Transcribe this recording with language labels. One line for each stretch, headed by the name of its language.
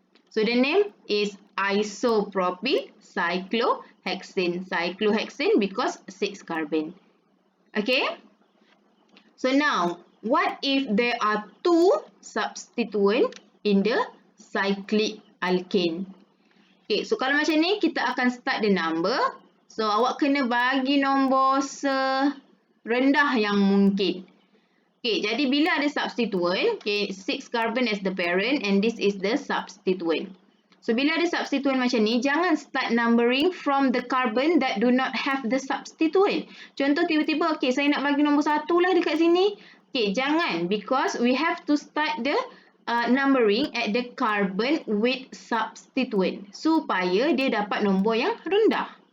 English: So the name is isopropyl cyclohexane. Cyclohexane because 6 carbon. Okay. So now, what if there are 2 substituents in the cyclic alkane?
Malay: Okay, so kalau macam ni, kita akan
English: start the number.
Malay: So awak kena bagi nombor serendah yang mungkin.
English: Okay,
Malay: jadi bila ada
English: substituent, okay, 6 carbon as the parent and this is the substituent. So
Malay: bila ada substituent macam ni, jangan
English: start numbering from the carbon that do not have the substituent.
Malay: Contoh tiba-tiba, okay, saya nak bagi nombor 1 lah dekat sini. Okay, jangan,
English: because we have to start the numbering at the carbon with substituent
Malay: supaya dia dapat nombor yang rendah.